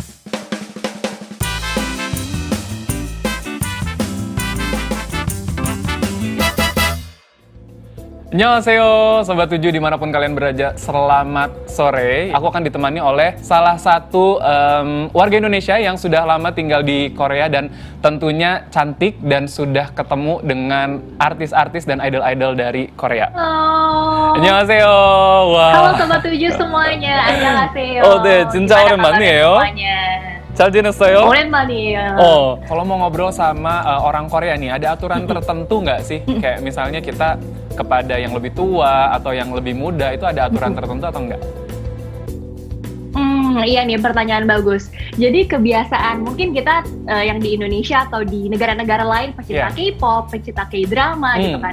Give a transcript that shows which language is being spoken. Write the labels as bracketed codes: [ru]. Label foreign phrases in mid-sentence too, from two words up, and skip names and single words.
[id] Annyeonghaseyo, Sobat 7 dimanapun kalian berada, selamat sore. Aku akan ditemani oleh salah satu warga Indonesia yang sudah lama tinggal di Korea dan tentunya cantik dan sudah ketemu dengan artis-artis dan idol-idol dari Korea. Halo. Annyeonghaseyo. Wah. Halo Sobat 7 semuanya, annyeonghaseyo. [ko] 네, 진짜 오랜만이에요. 잘 지냈어요? 오랜만이에요. [id] Kalau mau ngobrol sama orang Korea nih, ada aturan tertentu nggak sih? Kayak misalnya kita kepada yang lebih tua atau yang lebih muda, itu ada aturan tertentu atau enggak? Iya nih, pertanyaan bagus. Jadi kebiasaan mungkin kita yang di Indonesia atau di negara-negara lain, pecinta K-pop, pecinta K-drama gitu kan.